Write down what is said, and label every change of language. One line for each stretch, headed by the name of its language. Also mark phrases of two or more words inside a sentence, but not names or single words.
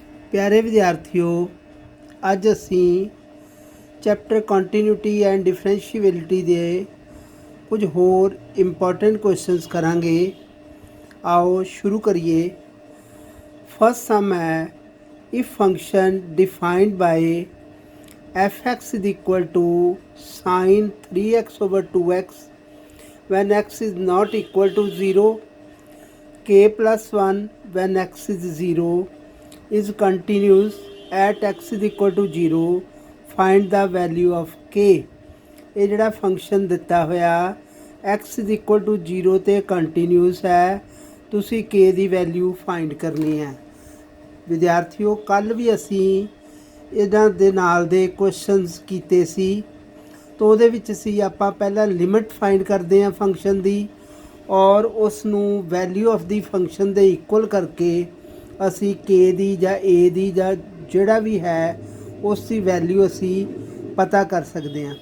Punjabi: ਪਿਆਰੇ ਵਿਦਿਆਰਥੀਓ, ਅੱਜ ਅਸੀਂ ਚੈਪਟਰ ਕੰਟੀਨਿਊਟੀ ਐਂਡ ਡਿਫਰੈਂਸ਼ੀਏਬਿਲਿਟੀ ਕੇ ਕੁਝ ਹੋਰ
English: important questions
Punjabi: ਕਰਾਂਗੇ। ਆਓ ਸ਼ੁਰੂ ਕਰੀਏ।
English: first sum
Punjabi: ਹੈ,
English: If function defined by f x is equal to sine 3x over 2x when x is not equal to 0, k plus 1 when x is 0 is continuous at x is equal to 0, find the value of k।
Punjabi: ਇਹ ਜਿਹੜਾ ਫੰਕਸ਼ਨ ਦਿੱਤਾ ਹੋਇਆ
English: x is equal to 0
Punjabi: ਤੇ ਕੰਟੀਨਿਊਸ ਹੈ, ਤੁਸੀਂ k ਦੀ
English: value find
Punjabi: ਕਰਨੀ ਹੈ। ਵਿਦਿਆਰਥੀਓ, ਕੱਲ ਵੀ ਅਸੀਂ ਇਹਨਾਂ ਦੇ ਨਾਲ ਦੇ ਕੁਐਸਚਨਸ ਕੀਤੇ ਸੀ, ਤਾਂ ਉਹਦੇ ਵਿੱਚ ਸੀ ਆਪਾਂ ਪਹਿਲਾਂ
English: limit find
Punjabi: ਕਰਦੇ ਹਾਂ ਫੰਕਸ਼ਨ ਦੀ ਔਰ ਉਸ ਨੂੰ
English: value of the function
Punjabi: ਦੇ ਇਕੁਅਲ ਕਰਕੇ ਅਸੀਂ ਕੇ ਦੀ ਜਾਂ ਏ ਦੀ ਜਾਂ ਜਿਹੜਾ ਵੀ ਹੈ ਉਸ ਦੀ ਵੈਲਿਊ ਅਸੀਂ ਪਤਾ ਕਰ ਸਕਦੇ ਹਾਂ।